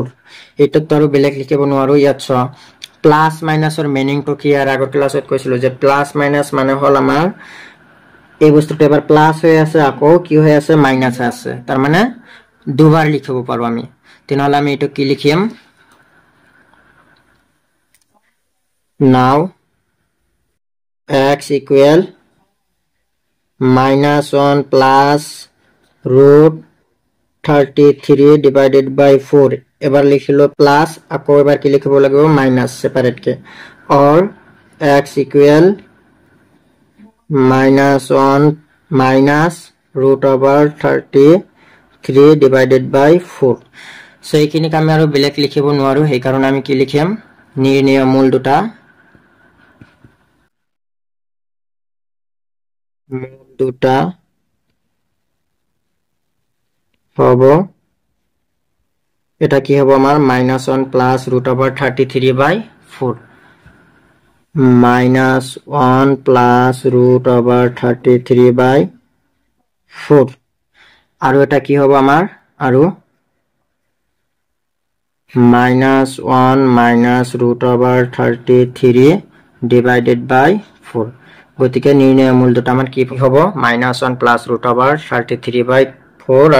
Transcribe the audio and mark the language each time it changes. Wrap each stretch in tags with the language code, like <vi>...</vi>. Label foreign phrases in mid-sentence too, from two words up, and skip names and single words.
<as>এটা তো আৰু বেলেগ লিখিব নোৱাৰো। ইয়াত</as> <en>plus minus</en> <as>মিনিংটো কি আর আগৰ ক্লাছত কৈছিলো যে</as> <en>plus minus</en> <as>মানে হল আমাৰ এই বস্তুটো এবাৰ প্লাস হয়ে আছে আকৌ কি হয়ে আছে মাইনাস আছে, তার মানে দুবার লিখিব পারো আমি। তাহলে আমি এটা কি লিখিম নাও</as> <en>x equal -1 plus root 33 divided by 4</en> <as>এবার লিখিলো প্লাস আকৌ এবার কি লিখিব লাগিব মাইনাস সেপারেট কে,</as> <en>or x equal -1 minus root over 33 divided by 4।</en> <as>সো এইখিনিক আমি আৰু বেলেগ লিখিব নোৱাৰো, সেই কাৰণে আমি কি লিখিম নিৰ্ণয় মূল দুটা হব এটা কি হব আমার -1 প্লাস √33/4 -1 প্লাস √33/4 আর এটা কি হবে আমার আর -1</as> <en>minus √33 divided by 4</en> <as>গতিকে নির্ণয় মূল দুটো আমার কি হবে -1 প্লাস √33/4</as>